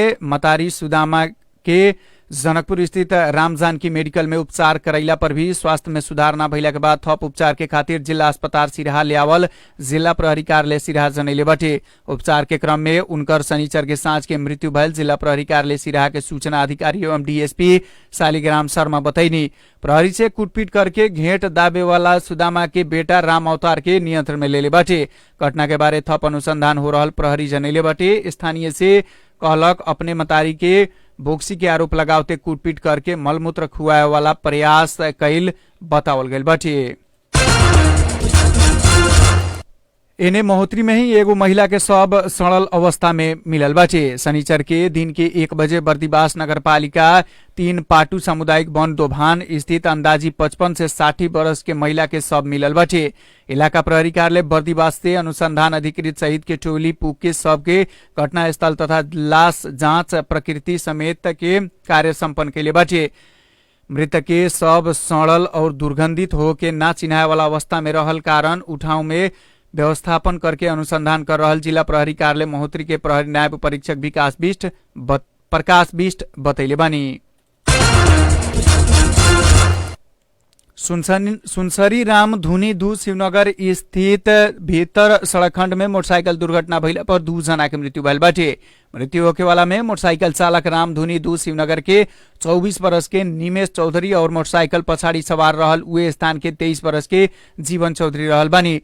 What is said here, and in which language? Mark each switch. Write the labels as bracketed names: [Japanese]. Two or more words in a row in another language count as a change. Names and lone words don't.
[Bhojpuri] मतारी सुदामा के जनकपुर स्थित राम जानकी मेडिकल में उपचार करैला पर भी स्वास्थ्य में सुधार न भइला के बाद थप उपचार के खातिर जिला अस्पताल सिराहा ल्यावल जिला प्रहरी कार्यालय सिराहा जनैले बाटे। उपचार के क्रम में उनकर शनिचर के साँझ के मृत्यु भयल जिला प्रहरी कार्यालय सिराहा के सूचना अधिकारी एवं डीएसपी शालिग्राम शर्मा बतैनी। प्रहरी से कुटपीट करके घेंट दाबे वाला सुदामा के बेटा राम अवतार के नियंत्रण में लेले बाटे। घटना के बारे थप अनुसंधान हो रहल प्रहरी जनैले बाटे। स्थानीय से कहलक अपने मतारी के बोक्सी के आरोप लगावते कुटपीट करके मलमूत्र खुआए वाला प्रयास कैल बतावल गइल बाटे। एने महोत्तरी में ही एगो महिला के शव सड़ल अवस्था में मिलल बाटे। शनिचर के दिन के 1 बजे बर्दिवास नगरपालिका 3 पाटू सामुदायिक वन दोभान स्थित अंदाजी 55 से 60 वर्ष के महिला के शव मिलल बाटे। इलाका प्रहरी कार्यालय बर्दिवास से अनुसंधान अधिकृत सहित के टोली पुग के शव के घटनास्थल तथा लाश जांच प्रकृति समेत के कार्य संपन्न कैले बाटे। मृतक के शव सड़ल और दुर्गंधित होके ना चिन्हाए वाला अवस्था में रहल कारण उठाव में व्यवस्थापन करके अनुसंधान कर रहल जिला प्रहरी कार्यालय महोत्तरी के प्रहरी नायब परीक्षक प्रकाश बिष्ट बतैले बानी। सुनसरी राम धुनी 2 शिवनगर स्थित भीतर सड़क खंड में मोटरसाइकिल दुर्घटना भइला पर 2 जना के मृत्यु भइल बाटे। मृत्यु होके वाला में मोटरसाइकिल चालक राम धुनी 2 शिवनगर के 24 वर्ष के निमेश चौधरी और मोटरसाइकिल पछाड़ी सवार रहल उहे स्थान के 23 वर्ष के जीवन चौधरी रहल बानी।